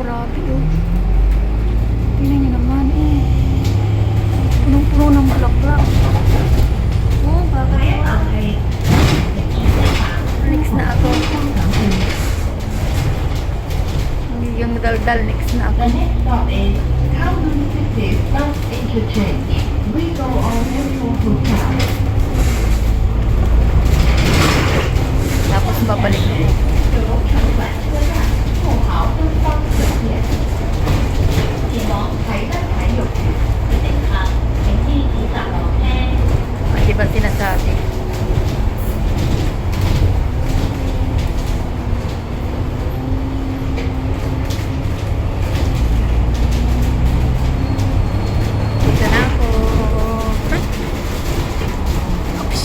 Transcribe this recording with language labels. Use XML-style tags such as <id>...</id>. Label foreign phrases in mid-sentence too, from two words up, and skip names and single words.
<tl>Grabe oh. Tingnan nyo naman eh. Punong-puno ng bulaklak. Oh, bagay. Next na ako. Yung dal-dal, next na ako.</tl> <en>The next stop is Kowloon City Bus Interchange. We go on Central Hotel.</en> <tl>Tapos babalik ko.</tl> <yue>九龙城转车站富豪东方酒店。前往台山台有乘客，請依指示落車。</yue> <tl>Di ba sinasabi? Dito na ako. Oops.</tl>